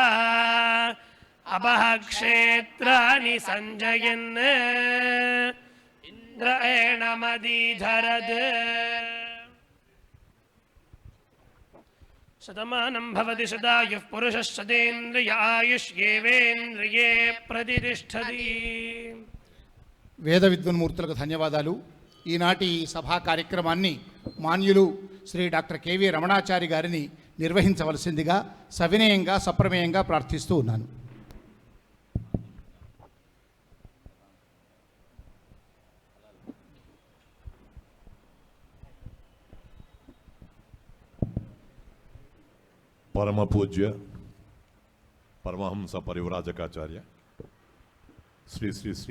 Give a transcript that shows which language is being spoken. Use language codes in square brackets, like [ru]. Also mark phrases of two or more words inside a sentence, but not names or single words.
[sa] अपः क्षेत्राणि सञ्जयन् इन्द्र एणमदीधरत्. शतमानं भवति शतायुः पुरुषः शतेन्द्रिय आयुष्येवेन्द्रिये प्रतिष्ठति. [te] వేద విద్వన్మూర్తులకు ధన్యవాదాలు. ఈనాటి ఈ సభా కార్యక్రమాన్ని మాన్యులు శ్రీ డాక్టర్ కెవి రమణాచారి గారిని నిర్వహించవలసిందిగా సవినయంగా సప్రమేయంగా ప్రార్థిస్తూ ఉన్నాను. పరమ పూజ్య పరమహంస పరివ్రాజకాచార్య శ్రీ శ్రీ శ్రీ